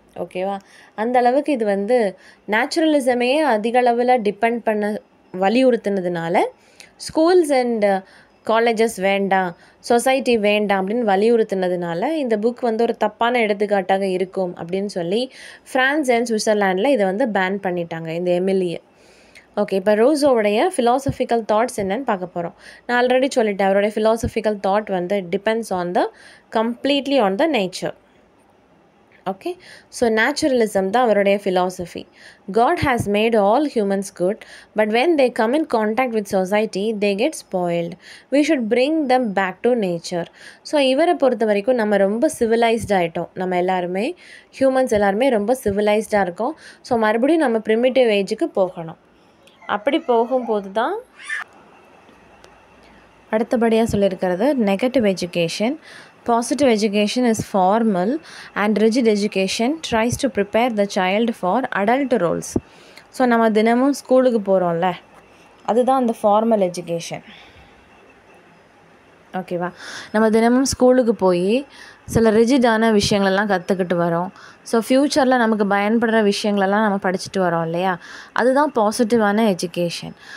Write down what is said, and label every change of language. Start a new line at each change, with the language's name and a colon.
Tamil: ஓகேவா, அந்த அளவுக்கு இது வந்து நேச்சுரலிசமே அதிக அளவில் டிபெண்ட் பண்ண வலியுறுத்தினதுனால ஸ்கூல்ஸ் அண்ட் காலேஜஸ் வேண்டாம், சொசைட்டி வேண்டாம் அப்படின்னு வலியுறுத்தினதுனால இந்த புக் வந்து ஒரு தப்பான எடுத்துக்காட்டாக இருக்கும் அப்படின்னு சொல்லி ஃப்ரான்ஸ் அண்ட் சுவிட்சர்லாண்டில் இதை வந்து பேன் பண்ணிட்டாங்க இந்த எமிலியை. ஓகே, இப்போ ரூசோவுடைய ஃபிலாசபிக்கல் தாட்ஸ் என்னன்னு பார்க்க போகிறோம். நான் ஆல்ரெடி சொல்லிட்டேன், அவருடைய ஃபிலாசபிக்கல் தாட் வந்து
English: Depends on the completely on the nature.
Tamil: Okay, so naturalism தான் அவருடைய philosophy.
English: God has made all humans good, but when they come in contact with society, they get spoiled. We should bring them back to nature.
Tamil: So இவரை பொறுத்த வரைக்கும் நம்ம ரொம்ப சிவிலைஸ்டாக ஆகிட்டோம். நம்ம எல்லாருமே ஹியூமன்ஸ் எல்லாருமே ரொம்ப சிவிலைஸ்டாக இருக்கோம். ஸோ மறுபடியும் நம்ம ப்ரிமிட்டிவ் ஏஜுக்கு போகணும். அப்படி போகும்போது தான் அடுத்தபடியாக சொல்லியிருக்கிறது negative education.
English: Positive education is formal and rigid education tries to prepare the child for adult roles.
Tamil: So நம்ம தினமும் ஸ்கூலுக்கு போகிறோம்ல, அதுதான் அந்த ஃபார்மல் எஜுகேஷன். ஓகேவா, நம்ம தினமும் ஸ்கூலுக்கு போய் சில ரிஜிடான விஷயங்களெல்லாம் கற்றுக்கிட்டு வரோம். ஸோ ஃப்யூச்சரில் நமக்கு பயன்படுற விஷயங்களெல்லாம் நம்ம படிச்சுட்டு வரோம் இல்லையா, அதுதான் பாசிட்டிவான எஜுகேஷன்.